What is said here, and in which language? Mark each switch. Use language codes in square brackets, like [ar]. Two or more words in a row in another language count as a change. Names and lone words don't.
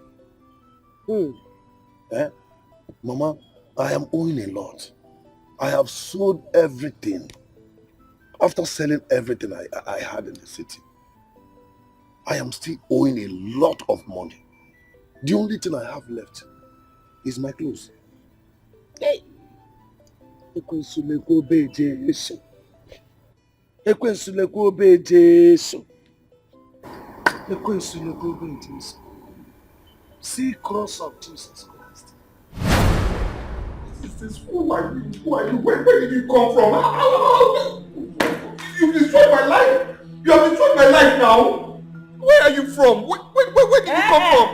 [en] Mama, I am owing a lot. I have sold everything. After selling everything I had in the city, I am still owing a lot of money. The only thing I have left is my clothes. [ig] Hey! Ekwensuleko be Jesu. Ekwensuleko be Jesu. Ekwensuleko be Jesu. [en] See cross of Jesus Christ. Who are you? Where did you come from? You destroyed my life. You have destroyed my life now. Where are you from? Where did you come from?